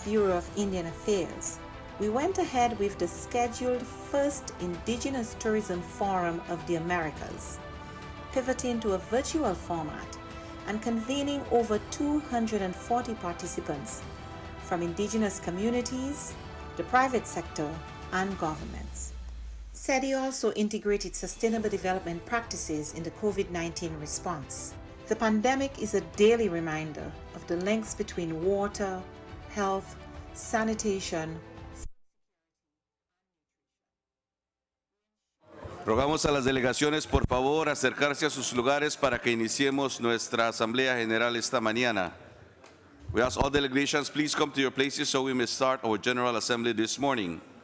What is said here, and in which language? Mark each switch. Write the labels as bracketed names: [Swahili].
[English] Bureau of Indian Affairs, we went ahead with the scheduled first Indigenous Tourism Forum of the Americas, pivoting to a virtual format and convening over 240 participants from indigenous communities, the private sector, and governments. SETI also integrated sustainable development practices in the COVID-19 response. The pandemic is a daily reminder of the links between water, health, sanitation. [Spanish] Rogamos a las delegaciones, por favor, acercarse a sus lugares para que iniciemos nuestra Asamblea General esta mañana. [English] We ask all delegations, please come to your places so we may start our General Assembly this morning.